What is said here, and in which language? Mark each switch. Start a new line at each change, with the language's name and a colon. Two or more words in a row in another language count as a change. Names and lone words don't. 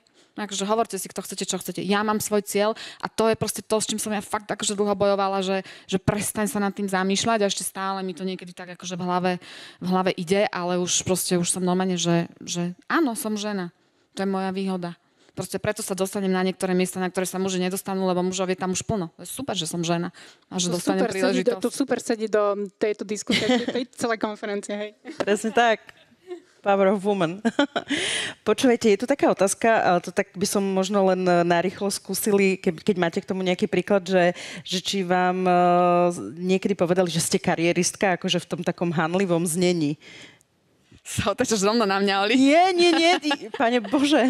Slovak: Takže hovorte si, kto chcete, čo chcete. Ja mám svoj cieľ a to je proste to, s čím som ja fakt akože dlho bojovala, že prestaň sa nad tým zamýšľať a ešte stále mi to niekedy tak akože v hlave ide, ale už som normálne, že áno, som žena. To je moja výhoda. Proste preto sa dostanem na niektoré miesta, na ktoré sa muži nedostanú, lebo mužov je tam už plno. To je super, že som žena a že dostanem príležitosť. To super sedí do tejto diskusie, tej celej konferencie, hej. Presne tak.
English: Power of woman.
Slovak: Počúvajte, je tu taká otázka, ale to tak by som možno len narýchlo skúsili, keď máte k tomu nejaký príklad, že či vám niekedy povedali, že ste karieristka, akože v tom takom hanlivom znení. Sa otačaš rovno na mňa, Oli. Nie, Pane Bože.